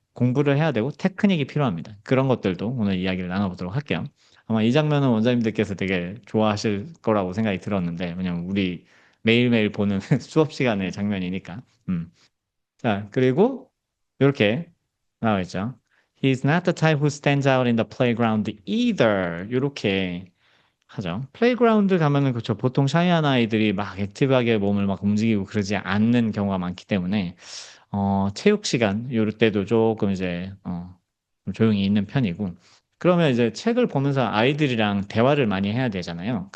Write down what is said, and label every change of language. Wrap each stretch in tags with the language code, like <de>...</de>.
<ko>공부를 해야 되고 테크닉이 필요합니다. 그런 것들도 오늘 이야기를 나눠보도록 할게요. 아마 이 장면은 원장님들께서 되게 좋아하실 거라고 생각이 들었는데, 왜냐면 우리 매일매일 보는 수업 시간의 장면이니까. 자, 그리고 이렇게 나와 있죠.</ko> <en>He's not the type who stands out in the playground either.</en> <ko>이렇게 하죠. 플레이그라운드 가면은 그쵸. 보통 샤이한 아이들이 막 액티브하게 몸을 막 움직이고 그러지 않는 경우가 많기 때문에 체육 시간 요럴 때도 조금 이제 좀 조용히 있는 편이고 그러면 이제 책을 보면서 아이들이랑 대화를 많이 해야 되잖아요.</ko>